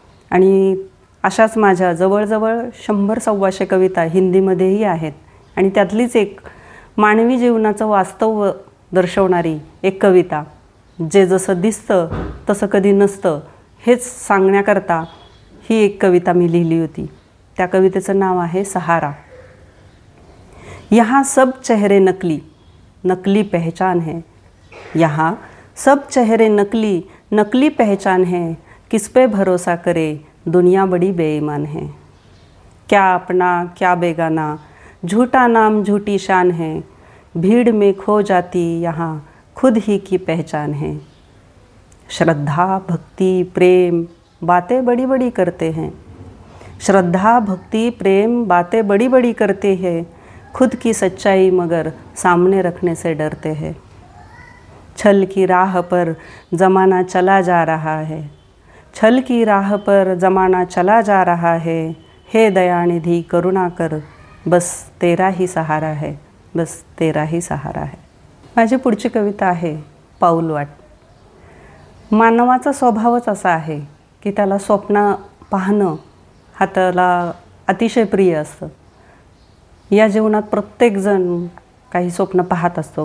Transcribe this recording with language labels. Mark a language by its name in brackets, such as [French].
[Marathi] आणि अशाच माझ्या जवळजवळ 100-125 कविता हिंदीमध्येही आहेत. आणि त्यातलीच एक मानवी जीवनाचं वास्तव दर्शवणारी एक कविता, जे जसं दिसतं तसं कधी नसतं हेच सांगण्याकरता ही एक कविता मी लिहिली होती. त्या कवितेचं नाव आहे सहारा. [Hindi] यहाँ सब चेहरे नकली, नकली पहचान है. यहाँ सब चेहरे नकली, नकली पहचान है. किस पे भरोसा करे, दुनिया बड़ी बेईमान है. क्या अपना क्या बेगाना, झूठा नाम झूठी शान है. भीड़ में खो जाती यहाँ खुद ही की पहचान है. श्रद्धा भक्ति प्रेम बातें बड़ी बड़ी करते हैं. श्रद्धा भक्ति प्रेम बातें बड़ी बड़ी करते हैं. खुद की सच्चाई मगर सामने रखने से डरते हैं. छल की राह पर ज़माना चला जा रहा है. छल की राह पर ज़माना चला जा रहा है. हे दयानिधि करुणा कर, बस तेरा ही सहारा है, बस तेरा ही सहारा है. [Marathi] माझी पुढची कविता आहे पाऊलवाट. मानवाचा स्वभावच असा आहे की त्याला स्वप्न पाहणं हा त्याला अतिशय प्रिय असतं. या जीवनात प्रत्येकजण काही स्वप्न पाहत असतो.